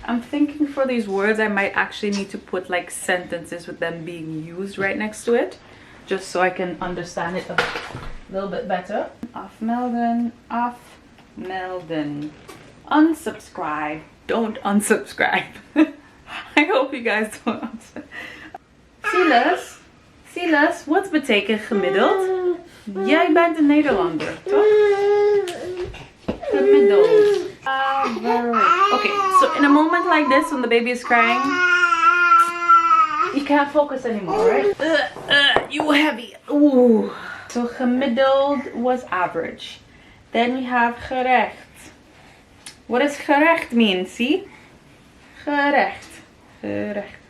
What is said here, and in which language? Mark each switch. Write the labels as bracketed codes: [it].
[en] I'm thinking for these words I might actually need to put like sentences with them being used right next to it, just so I can understand it a little bit better. [nl] Afmelden. Afmelden. Unsubscribe. [en] Don't unsubscribe. I hope you guys don't unsubscribe. [nl] Silas. Silas, wat betekent gemiddeld? Jij bent een Nederlander, toch? Gemiddeld. [en] Okay, so in a moment like this, when the baby is crying, you can't focus anymore, right? You heavy. Ooh. So gemiddeld was average. Then we have gerecht. What does gerecht mean? See? Gerecht. Gerecht.